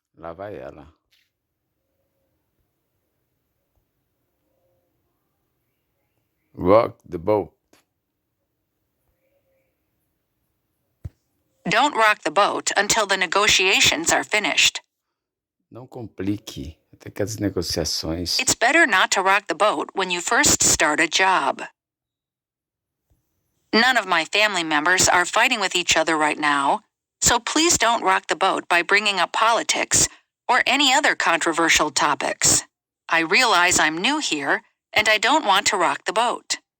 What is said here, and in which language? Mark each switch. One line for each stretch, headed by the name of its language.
Portuguese: Lá vai ela.
English: Rock the boat. Don't rock the boat until the negotiations are finished.
Portuguese: Não complique até que as negociações.
English: It's better not to rock the boat when you first start a job. None of my family members are fighting with each other right now, so please don't rock the boat by bringing up politics or any other controversial topics. I realize I'm new here, and I don't want to rock the boat.